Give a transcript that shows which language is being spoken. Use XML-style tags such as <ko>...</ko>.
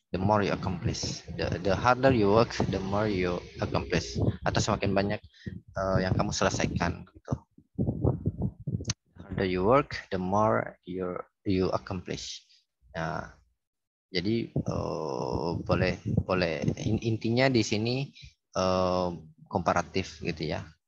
<en>The more you accomplish, the harder you work, the more you accomplish.</en> <id>Atau semakin banyak yang kamu selesaikan gitu.</id> <en>The harder you work, the more you accomplish.</en> <id>Nah, jadi boleh intinya di sini komparatif gitu ya.</id>